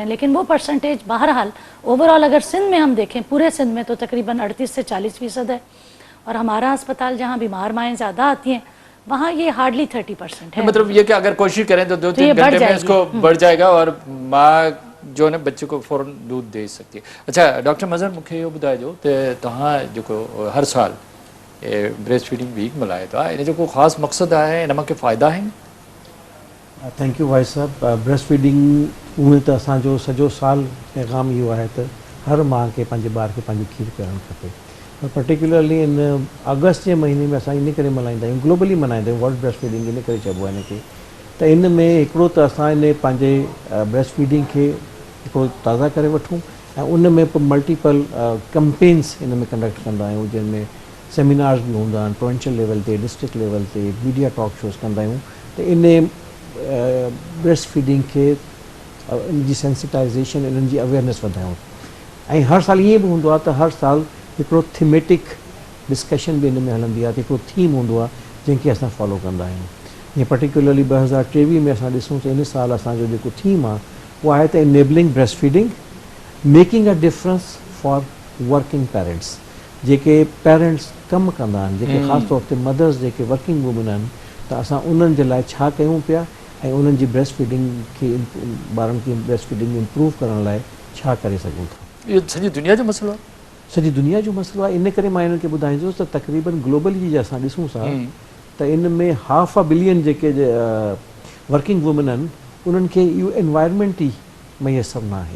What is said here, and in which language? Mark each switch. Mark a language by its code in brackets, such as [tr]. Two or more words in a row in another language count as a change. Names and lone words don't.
[ur] لیکن وہ پرسنٹیج بہرحال اوورآل اگر سندھ میں ہم دیکھیں، پورے سندھ میں تو تقریباً 38 سے 40% ہے اور ہمارا اسپتال جہاں بیمار مائیں زیادہ آتی ہیں وہاں یہ ہارڈلی 30% ہے. مطلب یہ کہ اگر کوشش کریں تو 2-3 گھنٹے میں اس کو بڑھ جائے گا اور ماں جو ہے بچے کو فوراً دودھ دے سکتی ہے. [sd] अच्छा डॉक्टर मज़हर, मूंखे इहो ॿुधाइजो त तव्हां जेको हर साल [en] breast feeding week [sd] मल्हायो था, इन जो को ख़ासि मक़सदु आहे, इन मां के फ़ाइदा आहिनि? [en] thank you वाहिद साहब। breast feeding [sd] उहे त असांजो सॼो साल पैगाम इहो आहे त हर माउ खे पंहिंजे ॿार खे पंहिंजी खीर पीआरणु खपे। पर पर्टिकुलरली इन अगस्त जे महीने में असां इन करे मल्हाईंदा आहियूं, ग्लोबली मल्हाईंदा आहियूं [en] world breast feeding [sd] इन करे चइबो आहे हिनखे, त इन में हिकिड़ो त असां इन पंहिंजे [en] breast feeding [sd] खे हिकिड़ो ताज़ा करे वठूं ऐं उन में [en] multiple campaigns [sd] इन में कंडक्ट कंदा आहियूं, जिनमें सेमिनार्स भी हूंदा आहिनि [en] provincial level [sd] ते, [en] district level [sd] ते, [en] media talk shows [sd] कंदा आहियूं त इन [en] breast feeding [sd] खे इन जी सेंसिटाइज़ेशन, इन्हनि जी अवेयरनेस वधायूं। ऐं हर साल ईअं बि हूंदो आहे त हर साल हिकिड़ो [en] thematic discussion [sd] बि इन में हलंदी आहे, त हिकिड़ो थीम हूंदो आहे जंहिंखे असां फॉलो कंदा आहियूं। जीअं पर्टिकुलरली 2023 में असां ॾिसूं त इन साल असांजो जेको थीम आहे उहो आहे त [en] enabling breast feeding, making a difference for working parents. [sd] जेके पेरेंट्स कमु कंदा आहिनि, जेके ख़ासि तौर ते मदर्स जेके [en] working women [sd] आहिनि, त असां उन्हनि जे लाइ छा कयूं पिया ऐं उन्हनि जी [en] breast feeding [sd] खे ॿारनि खे [en] breast feeding improve [sd] करण लाइ छा करे सघूं था। इहो सॼी दुनिया जो मसइलो आहे, सॼी दुनिया जो मसइलो आहे। इन करे मां हिननि खे ॿुधाईंदुसि त तक़रीबन ग्लोबली जे असां ॾिसूं था त इन में 500 बिलियन जेके [en] working women [sd] आहिनि उन्हनि खे इहो एनवायरमेंट ई मैसर न आहे।